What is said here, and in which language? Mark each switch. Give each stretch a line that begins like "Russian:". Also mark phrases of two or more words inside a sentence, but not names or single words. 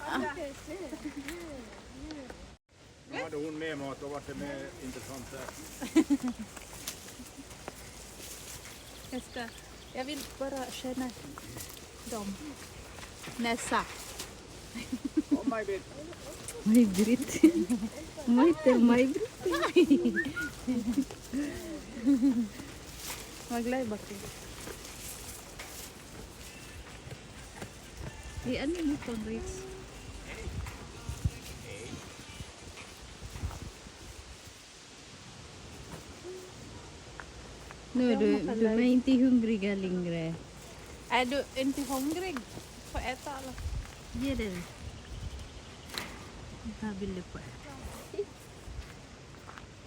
Swedish: Nu hade hon med mat, då var det mer intressant där. Jag vill bara känna dem. Näsa. Kom Maj-Britt. Maj-Britt. Maj-Britt.
Filipino: Maglay bakit? Ano mo itong race?
Swedish: Nu, du är inte hungriga längre. Är du inte hungrig? Får äta alla. Ge det. Vad vill du på?